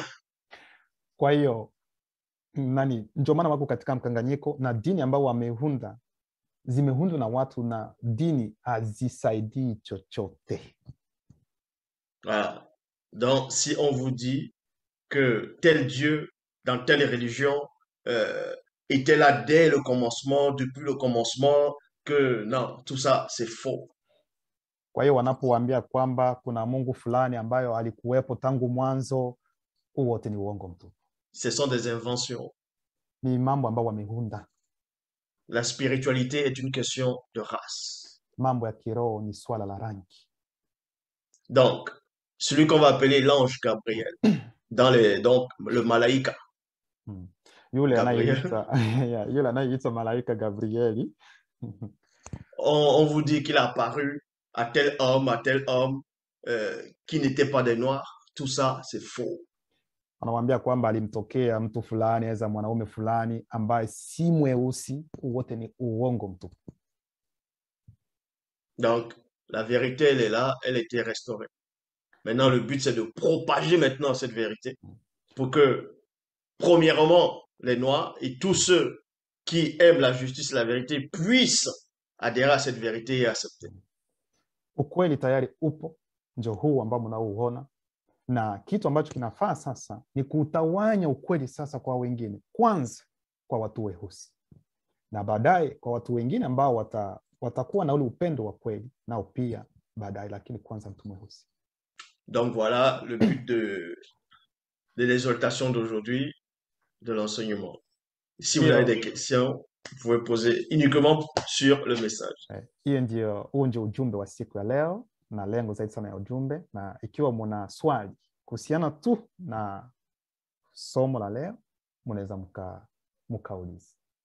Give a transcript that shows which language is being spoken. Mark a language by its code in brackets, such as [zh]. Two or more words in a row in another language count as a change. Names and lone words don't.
[sw] Kwa hiyo ndio maana wako katika mkanganyiko, na dini ambao wameunda zimeundwa na watu, na dini hazisaidii chochote. [fr] Voilà. Donc, si on vous dit que tel Dieu, dans telle religion, était là dès le commencement, depuis le commencement, que non, tout ça, c'est faux. [sw] Kwa hiyo wanapowaambia kwamba kuna Mungu fulani ambayo alikuwepo tangu mwanzo, wote ni uongo mtupu. [fr] Ce sont des inventions. [sw] Ni mambo ambayo wameunda. [fr] La spiritualité est une question de race. [sw] Mambo ya kiroho ni swala la rangi. [fr] Donc, celui qu'on va appeler l'ange Gabriel, donc le malaïka. [sw] Yule anayeitwa malaika Gabrieli. [fr] On vous dit qu'il a apparu à tel homme qui n'était pas des noirs. Tout ça, c'est faux. [sw] Anawaambia kwamba alimtokea mtu fulani, aweza mwanaume fulani ambaye si mweusi. Wote ni uongo mtupu. [fr] Donc, la vérité, elle est là, elle a été restaurée. Maintenant, le but, c'est de propager maintenant cette vérité pour que, premièrement, les Noirs et tous ceux qui aiment la justice et la vérité puissent adhérer à cette vérité et accepter. [sw] Ukweli tayari upo, ndio huu ambao mnauona, na kitu ambacho kinafaa sasa ni kutawanya ukweli sasa kwa wengine, kwanza kwa watu weusi, na baadaye kwa watu wengine ambao watakuwa na ule upendo wa kweli nao pia baadaye, lakini kwanza mtu mweusi. [fr] Donc voilà le but de l'exhortation d'aujourd'hui, de l'enseignement. Si vous avez des questions, vous pouvez poser uniquement sur le message. [sw] Huo ndio ujumbe wa siku ya leo, na lengo zaidi sana ya ujumbe, na ikiwa mna swali kuhusiana tu na somo la leo, mnaweza mkauliza.